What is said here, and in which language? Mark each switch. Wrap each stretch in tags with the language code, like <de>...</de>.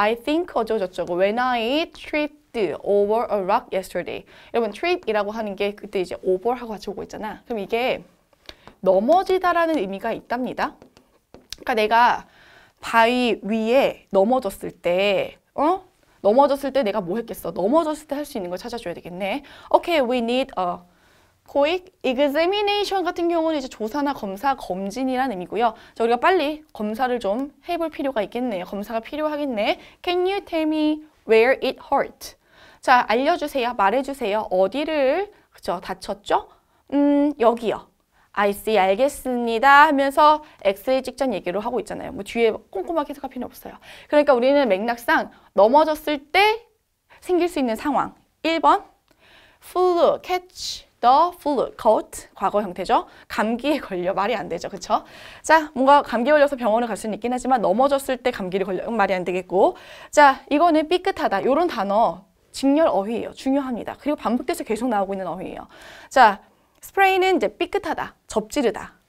<en>I think 어쩌고저쩌고. When I tripped over a rock yesterday.</en> <ko>여러분, trip이라고 하는 게 그때 이제 over하고 같이 오고 있잖아. 그럼 이게 넘어지다라는 의미가 있답니다. 그러니까 내가 바위 위에 넘어졌을 때, 넘어졌을 때 내가 뭐 했겠어? 넘어졌을 때 할 수 있는 걸 찾아줘야 되겠네.</ko> <en>Okay, we need a quick examination</en> <ko>같은 경우는 이제 조사나 검사, 검진이라는 의미고요. 자, 우리가 빨리 검사를 좀 해볼 필요가 있겠네요. 검사가 필요하겠네.</ko> <en>Can you tell me where it hurt?</en> <ko>자, 알려주세요. 말해주세요. 어디를 그죠? 다쳤죠? 여기요.</ko> <en>I see,</en> <ko>알겠습니다 하면서 엑스레이 찍자는 얘기로 하고 있잖아요. 뭐 뒤에 꼼꼼하게 해석할 필요는 없어요. 그러니까 우리는 맥락상 넘어졌을 때 생길 수 있는 상황.</ko> <en>1번, flu, catch the flu, caught,</en> <ko>과거 형태죠. 감기에 걸려, 말이 안 되죠. 그쵸? 자, 뭔가 감기 걸려서 병원을 갈 수는 있긴 하지만 넘어졌을 때 감기를 걸려, 말이 안 되겠고. 자, 이거는 삐끗하다. 이런 단어, 직렬 어휘예요. 중요합니다. 그리고 반복돼서 계속 나오고 있는 어휘예요. 자, sprain은 이제 삐끗하다, 접지르다.</ko>